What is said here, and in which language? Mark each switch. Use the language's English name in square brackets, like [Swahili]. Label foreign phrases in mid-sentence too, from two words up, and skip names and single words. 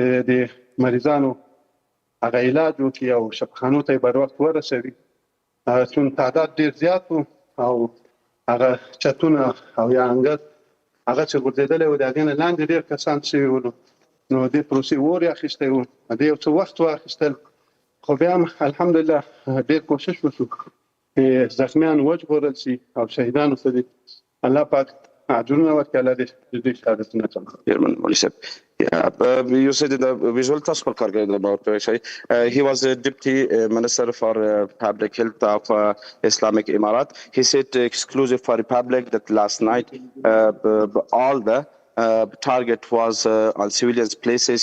[Pashto] د مریضانو هغه علاج وکړي او شفاخانو ته یې بر وخت ورسوي چون تعداد ډېر زیات و او هغه چتونه او یا انګړ هغه چې غورځېدلی و د هغې نه لاندې ډېر کسان شوي ولو نو دې پروسې اور یې اخیستی و دې یو څه وخت واخیستل خو بیا هم الحمدلله ډېر کوشش وشو چې زخمیان وژغورل شي او شهیدانو ته دې الله پاک اجرونه ورکړي الله دې دوی شهادتونه [English] You said in the visual task about he was a deputy minister for public health of Islamic Emirat. He said exclusive for Republic that last night all the target was on civilians places.